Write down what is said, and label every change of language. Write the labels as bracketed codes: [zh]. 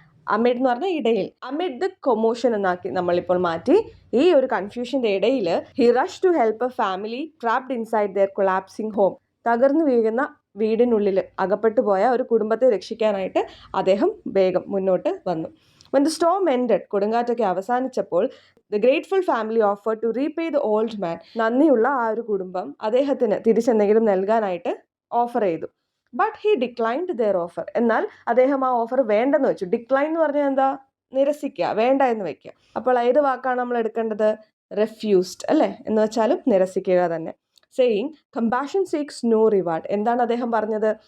[ml] Amid എന്ന് പറഞ്ഞാൽ ഇടയിൽ. [en] amid the commotion [ml] എന്നാക്കി നമ്മളിപ്പോൾ മാറ്റി. ഈ ഒരു കൺഫ്യൂഷന്റെ ഇടയിൽ [en] He rush to help a family trapped inside their collapsing home. [ml] തകർന്നു വീഴുന്ന വീടിനുള്ളിൽ അകപ്പെട്ടു പോയ ഒരു കുടുംബത്തെ രക്ഷിക്കാനായിട്ട് അദ്ദേഹം വേഗം മുന്നോട്ട് വന്നു. [en] When the storm ended, [ml] കൊടുങ്കാറ്റൊക്കെ അവസാനിച്ചപ്പോൾ [en] the grateful family offered to repay the old man. [ml] നന്ദിയുള്ള ആ ഒരു കുടുംബം അദ്ദേഹത്തിന് തിരിച്ചെന്തെങ്കിലും നൽകാനായിട്ട് ഓഫർ ചെയ്തു. [en] But he declined their offer. [ml] എന്നാൽ അദ്ദേഹം ആ ഓഫർ വേണ്ടെന്ന് വെച്ചു. ഡിക്ലൈൻ എന്ന് പറഞ്ഞാൽ എന്താ? നിരസിക്കുക, വേണ്ട എന്ന് വെക്കുക. അപ്പോൾ ഏത് വാക്കാണ് നമ്മൾ എടുക്കേണ്ടത്? റെഫ്യൂസ്ഡ് അല്ലേ, എന്ന് വെച്ചാലും നിരസിക്കുക തന്നെ. [en] Saying compassion seeks no reward. [ml] എന്താണ് അദ്ദേഹം പറഞ്ഞത്?